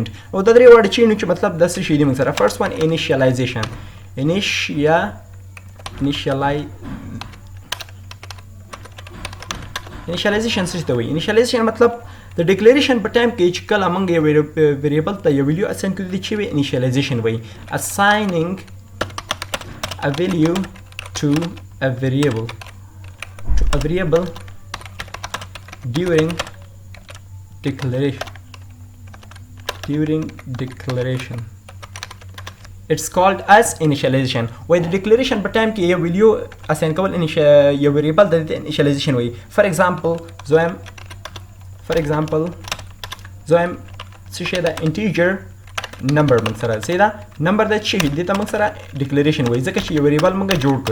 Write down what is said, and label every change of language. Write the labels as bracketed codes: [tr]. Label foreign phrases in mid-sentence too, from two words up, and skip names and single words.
[ps] او دا درې واړه چې نو چې مطلب د څه شي دي موږ سره؟ [en] first one initialization. [ps] انیشیالایزیشن څه ته وایي؟ انیشیالایزیشن مطلب د ډیکلیریشن په ټایم کې چې کله موږ یو ویریبل ته یو ویلیو اساین کړو دي چې وایي انیشیالایزیشن وایي. [en] assigning a value to a variable during declaration. It's called as initialization. [ps] وای د ډیکلیریشن په ټایم کې یو ویلیو اساین کول یو ویریبل د انیشیالایزیشن وایي. [en] for example [ps] زویم څه شی ده؟ [en] integer number [ps] موږ سره. صحیح ده؟ نمبر د څه شي دې ته موږ سره ډیکلیریشن وایي، ځکه چې یو ویریبل موږ جوړ کړ.